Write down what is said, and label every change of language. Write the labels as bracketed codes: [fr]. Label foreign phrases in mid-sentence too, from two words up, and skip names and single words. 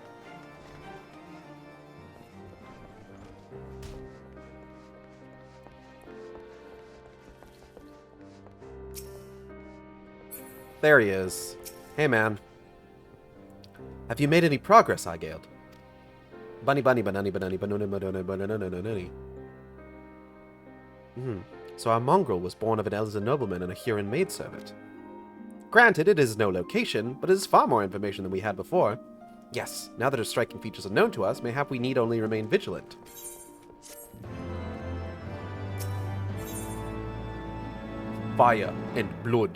[en] There he is. Hey, man. Have you made any progress, AIGEAD? Bunny, bunny, banani, banani, banana, banana, banana, banana. So our mongrel was born of an Elzen nobleman and a Huron maidservant. Granted, it is no location, but it is far more information than we had before. Yes, now that her striking features are known to us, mayhap we need only remain vigilant. Fire and blood.